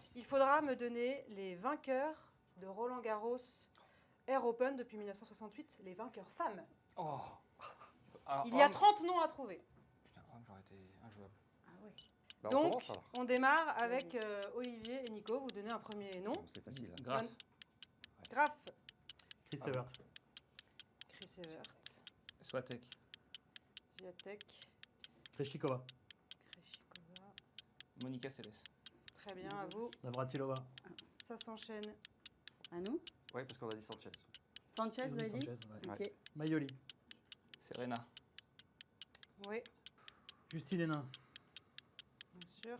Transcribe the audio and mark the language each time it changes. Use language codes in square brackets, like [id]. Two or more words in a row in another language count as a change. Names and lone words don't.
[fr] Il faudra me donner les vainqueurs de Roland Garros Air Open depuis 1968, les vainqueurs femmes. Oh. Alors, Il y a homme- 30 noms à trouver. Putain, homme, j'aurais été injouable. Ah ouais. Bah, on Donc, commence, alors. on démarre avec Olivier et Nico. Vous donnez un premier nom. Bon, c'est facile. hein. Graf. Graf, Chris Ah, Evert. Chris Evert, Swatek. Swiatek, Krejcikova. Krejcikova. Monica Seles. Très bien, à vous. Navratilova. ça s'enchaîne. À nous. Oui, parce qu'on a dit Sanchez. Sanchez, Ils ont vous dit avez dit Sanchez, ouais. Ok. Maioli. Serena. Oui, Justine Hénin. bien sûr.